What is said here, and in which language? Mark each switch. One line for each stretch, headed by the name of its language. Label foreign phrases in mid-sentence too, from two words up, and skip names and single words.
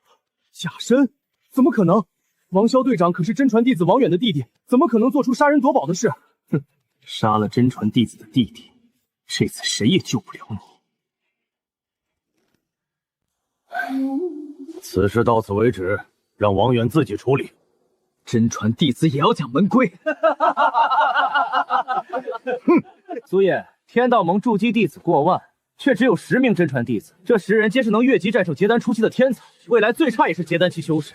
Chinese: 假身？怎麼可能？王蕭隊長可是真傳弟子王遠的弟弟，怎麼可能做出殺人奪寶的事？哼，殺了真傳弟子的弟弟，這次誰也救不了你。此事到此為止，讓王遠自己處理。真傳弟子也要講門規。哼，蘇葉，天道盟築基弟子過萬，卻只有10名真傳弟子，這10人皆是能越級戰勝結丹初期的天才，未來最差也是結丹期修士。